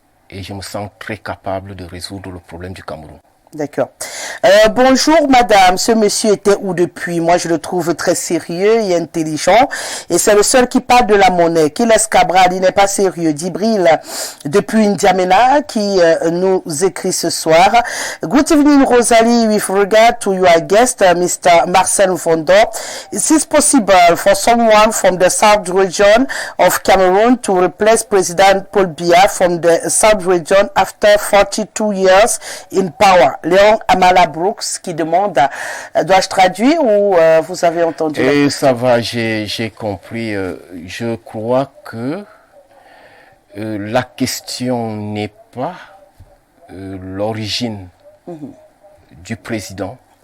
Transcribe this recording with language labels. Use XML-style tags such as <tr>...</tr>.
<fr>Et je me sens très capable de résoudre le problème du Cameroun. D'accord. Bonjour madame, ce monsieur était où depuis? Moi je le trouve très sérieux et intelligent et c'est le seul qui parle de la monnaie. Qu'il Cabral, il n'est pas sérieux. Djibril depuis N'Djamena qui nous écrit ce soir.</fr> <en>Good evening Rosalie, with regard to your guest Mr. Marcel Mvondo. Is it possible for someone from the South region of Cameroon to replace President Paul Biya from the South region after 42 years in power?</en> <fr>Léon Amala Brooks qui demande, dois-je traduire ou vous avez entendu? Et ça va, j'ai compris. Je crois que la question n'est pas l'origine du président.</fr>